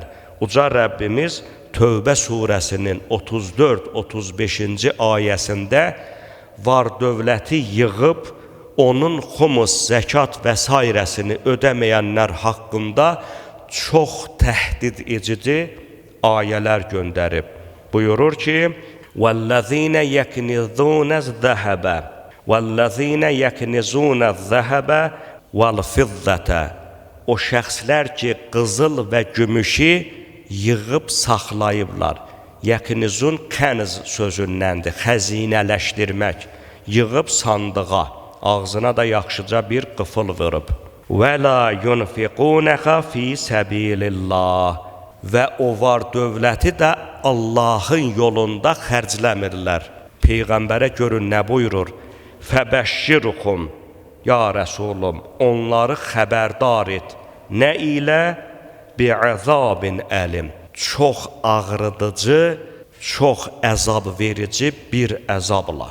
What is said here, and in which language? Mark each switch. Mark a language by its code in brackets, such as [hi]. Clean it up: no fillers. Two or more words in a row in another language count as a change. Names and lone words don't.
[az] Uca Rəbbimiz Tövbə surəsinin 34-35-ci ayəsində var dövləti yığıb, onun xumus, zəkat və s. ödəməyənlər haqqında çox təhdid edici ayələr göndərib. Buyurur ki, [ar] وَالَّذِينَ يَكْنِزُونَ الذَّهَبَ وَالَّذِينَ يَكْنِزُونَ الذَّهَبَ وَالْفِضَّةَ [az] O şəxslər ki, qızıl və gümüşü yığıb saxlayıblar. Yəknizun kəniz sözündəndir, xəzinələşdirmək, yığıb sandığa, ağzına da yaxşıca bir qıfıl vurub. [ar] وَلَا يُنْفِقُونَخَ فِي سَبِيلِ اللّٰهِ [az] Və o var dövləti də Allahın yolunda xərcləmirlər. Peyğəmbərə görün nə buyurur? فَبَشِّرُكُمْ Ya Rəsulum, onları xəbərdar et. Nə ilə? [ar] بعذاب أليم [az] Çox ağrıdıcı, çox əzab verici bir əzabla.